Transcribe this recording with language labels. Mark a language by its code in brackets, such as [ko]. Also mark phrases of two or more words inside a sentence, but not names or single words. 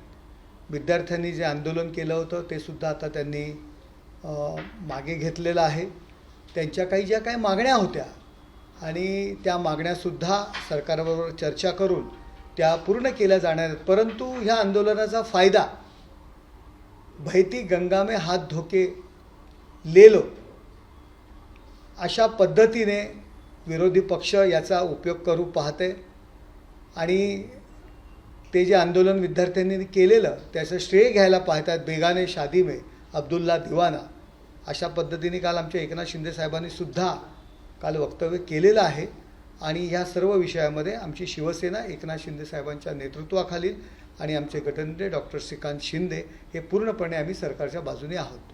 [mr] विद्यार्थ्यांनी जे आंदोलन केलं होतं ते सुद्धा आता त्यांनी मागे घेतलेलं आहे। त्यांच्या ज्या काही मागण्या होत्या आणि त्या मागण्यासुद्धा सरकारबरोबर चर्चा करून त्या पूर्ण केल्या जाणार आहेत। परंतु ह्या आंदोलनाचा फायदा [hi] बहती गंगा में हाथ धोके ले लो [mr] अशा पद्धतीने विरोधी पक्ष याचा उपयोग करू पाहते आणि ते जे आंदोलन विद्यार्थ्यांनी केलेलं त्याचं श्रेय घ्यायला पाहतात। [hi] बेगाने शादी में अब्दुल्ला दिवाना [mr] अशा पद्धतीने काल आमच्या एकनाथ शिंदे साहेबांनी सुद्धा काल वक्तव्य केलेलं आहे आणि ह्या सर्व विषयामध्ये आमची शिवसेना एकनाथ शिंदे साहेबांच्या नेतृत्वाखालील आणि आमचे गटनेते डॉक्टर श्रीकांत शिंदे हे पूर्णपणे आम्ही सरकारच्या बाजूने आहोत।